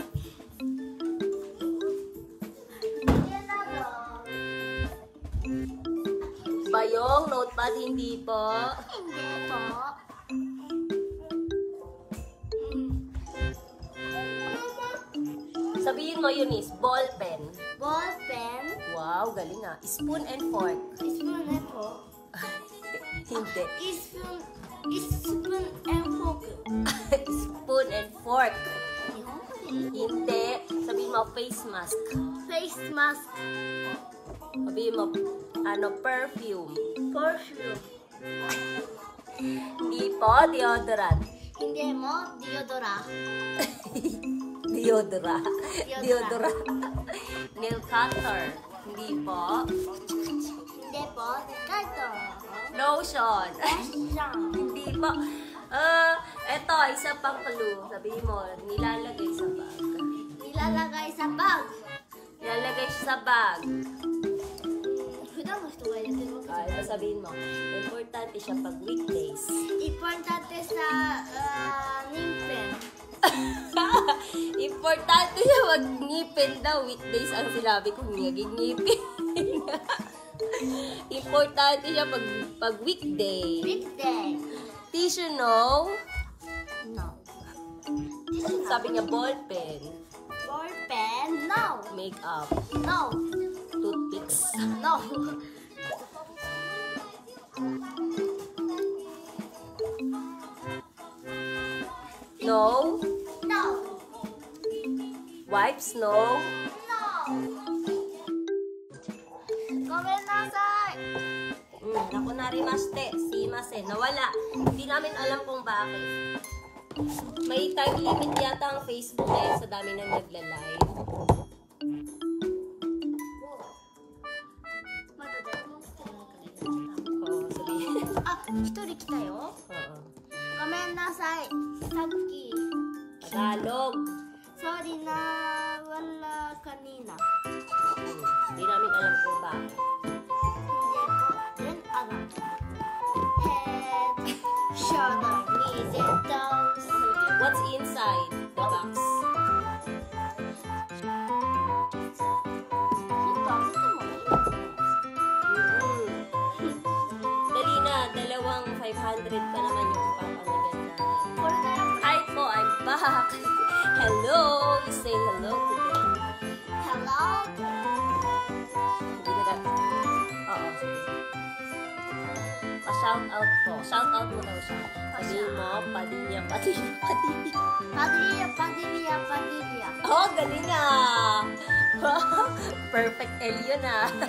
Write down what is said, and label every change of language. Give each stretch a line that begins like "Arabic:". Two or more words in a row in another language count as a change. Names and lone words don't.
Filipino: Bayong, notepad, hindi po. Hindi po. Sabihin mo, Eunice,
English: ball pen. Ball pen.
Filipino: Wow, galing ah.
English: Spoon and fork. Spoon and fork.
Filipino: Hindi.
English: Spoon and fork. Spoon and fork.
Filipino: Hindi. Sabihin mo,
English: face mask. Face mask.
Filipino: Sabihin mo, perfume.
English: Perfume.
Filipino: Hindi po, deodorant. Hindi mo, deodorant.
English: Deodorant. Deodorant. Nail cutter.
Filipino: Hindi po. Hindi po, carton.
English: Lotion. Lotion.
Filipino: Hindi po. Eto, isa pang clue. Sabihin mo, nilalagay sa bag. Nilalagay sa bag. Nilalagay siya sa bag.
Japanese: 普段の人が入れてるわけじゃない。
Filipino: Sabihin mo, importante siya pag weekdays. Importante sa ngipin. Importante siya wag ngipin daw. Weekdays ang sinabi ko, naging ngipin. Importante siya pag weekday.
English: Weekday. Tissue, no? No.
Filipino: Sabi niya,
English: ball pen. Ball pen. No. Makeup. No. Toothpicks. No. No. No. Wipes, no. No.
Japanese: ごめんなさい。
Filipino: Naku narimaste. Simasen. Nawala. Hindi namin alam kung bakit. May
English: time limit
Filipino: yata ang Facebook ngayon sa dami nang nagla-live.
Japanese: まだ誰も来てないから。
Filipino: Oo, sabihin.
Japanese: あ、一人来たよ。
Filipino: Oo.
Japanese: ごめんなさい。さっき
Filipino: Tagalog. Sorry na wala kanina. Hindi namin alam kung bakit. Hindi ko din alam.
English: Head, shoulder, knees, and toes. What's inside the box?
Filipino: Dali na, dalawang 500 pa naman yung papamaganda. Hi po,
English: I'm back. Hello! You say hello to them. Hello.
Filipino: Hindi na lang. Oo, sige. Pa-
English: shout out
Filipino: po. Shout out mo daw siya. Sabihin mo, Padilla, Padilla, Padilla. Padilla, Padilla, Padilla. Oh, galing ah! Perfect L yun ah.